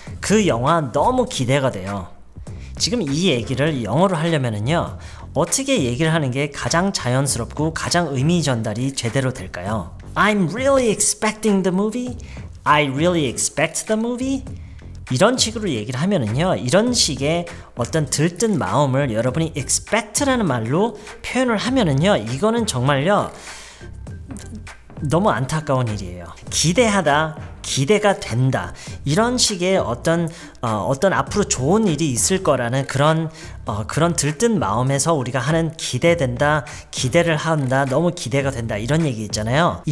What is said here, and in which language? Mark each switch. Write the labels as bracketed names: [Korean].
[Korean] 그 영화 너무 기대가 돼요. 지금 이 얘기를 영어로 하려면은요, 어떻게 얘기를 하는 게 가장 자연스럽고 가장 의미 전달이 제대로 될까요? [English] I'm really expecting the movie. I really expect the movie. [Korean] 이런 식으로 얘기를 하면은요, 이런 식의 어떤 들뜬 마음을 여러분이 expect라는 말로 표현을 하면은요, 이거는 정말요 너무 안타까운 일이에요. 기대하다, 기대가 된다, 이런 식의 어떤 앞으로 좋은 일이 있을 거라는 그런 들뜬 마음에서 우리가 하는 기대된다, 기대를 한다, 너무 기대가 된다, 이런 얘기 있잖아요.